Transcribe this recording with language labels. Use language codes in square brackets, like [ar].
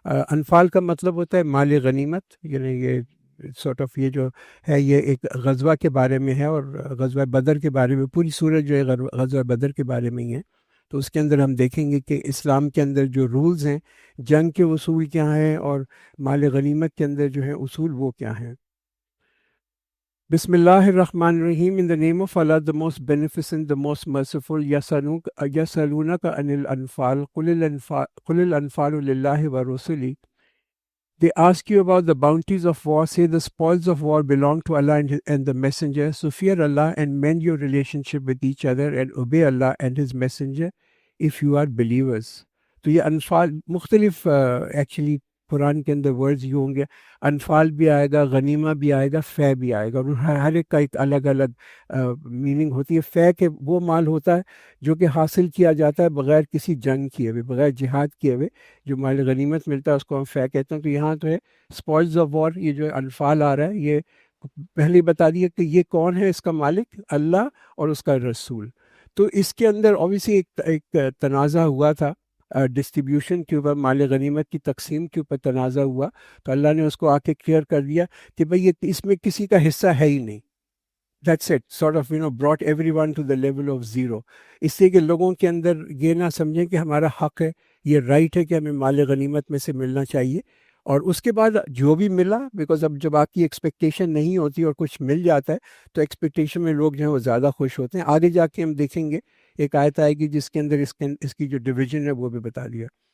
[ur] انفال کا مطلب ہوتا ہے مال غنیمت، یعنی یہ [en] sort of [ur] یہ جو ہے یہ ایک غزوہ کے بارے میں ہے، اور غزوہ بدر کے بارے میں. پوری سورت جو ہے غزوہ بدر کے بارے میں ہی ہے. تو اس کے اندر ہم دیکھیں گے کہ اسلام کے اندر جو رولز ہیں، جنگ کے اصول کیا ہیں، اور مال غنیمت کے اندر جو ہے اصول وہ کیا ہیں. [ar] بسم اللہ الرحمن الرحیم. [en] In the name of Allah, the most beneficent, the most merciful. [ar] يَسْأَلُونَكَ عَنِ الْأَنْفَالِ قُلِ الْأَنْفَالُ لِلَّهِ وَرُسُلِهِ. [en] They ask you about the bounties of war, say the spoils of war belong to Allah and the Messenger. So fear Allah and mend your relationship with each other and obey Allah and His Messenger if you are believers. [ur] تو یہ انفال مختلف actually قرآن کے اندر words یہ ہوں گے. انفال بھی آئے گا, غنیمہ بھی آئے گا, فے بھی آئے گا, اور ہر ایک کا ایک الگ الگ میننگ ہوتی ہے. فے کے وہ مال ہوتا ہے جو کہ حاصل کیا جاتا ہے بغیر کسی جنگ کیے ہوئے, بغیر جہاد کیے ہوئے, جو مال غنیمت ملتا ہے اس کو ہم فے کہتے ہیں. تو یہاں تو ہے [en] spoils of war, [ur] یہ جو انفال آ رہا ہے یہ پہلے بتا دیا کہ یہ کون ہے, اس کا مالک اللہ اور اس کا رسول. تو اس کے اندر اوبیسلی ایک تنازع ہوا تھا ڈسٹریبیوشن کے اوپر, مال غنیمت کی تقسیم کے اوپر تنازع ہوا, تو اللہ نے اس کو آ کے کلیئر کر دیا کہ بھئی یہ اس میں کسی کا حصہ ہے ہی نہیں. [en] That's it, sort of, brought everyone to the level of zero. [ur] اس لیے کہ لوگوں کے اندر یہ نہ سمجھیں کہ ہمارا حق ہے, یہ رائٹ ہے کہ ہمیں مال غنیمت میں سے ملنا چاہیے. اور اس کے بعد جو بھی ملا, بیکاز اب جب آپ کی ایکسپیکٹیشن نہیں ہوتی اور کچھ مل جاتا ہے تو ایکسپیکٹیشن میں لوگ جو ہیں وہ زیادہ خوش ہوتے ہیں. آگے جا کے ہم دیکھیں گے ایک آیت آئے گی جس کے اندر اس کی جو ڈویژن ہے وہ بھی بتا دیا.